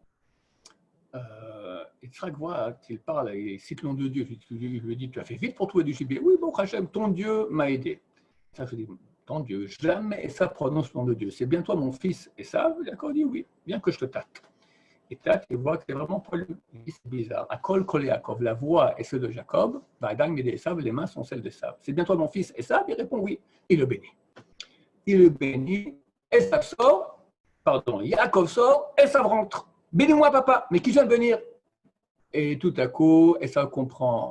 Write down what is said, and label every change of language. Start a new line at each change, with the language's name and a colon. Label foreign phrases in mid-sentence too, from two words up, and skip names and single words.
French: Yitzhak voit qu'il parle, il cite le nom de Dieu. Il lui dit, tu as fait vite pour trouver du gibier. Oui, bon, Hachem, ton Dieu m'a aidé. Ça se dit, ton Dieu, jamais Esav prononce le nom de Dieu. C'est bien toi mon fils Esav? Yaakov dit oui, bien que je te tâte. Et tâte, il voit que c'est vraiment pas lui. Il dit, c'est bizarre.
Hebrew: הקול קול יעקב,
French: la voix est celle de Jacob,
Hebrew: ואדם את עשו,
French: les mains sont celles d'Esav. C'est bien toi mon fils Esav? Il répond oui. Il le bénit. Il le bénit. Esav sort, Yaakov sort, Esav rentre. Bénis-moi, papa, mais qui vient de venir? Et tout à coup, Esav comprend.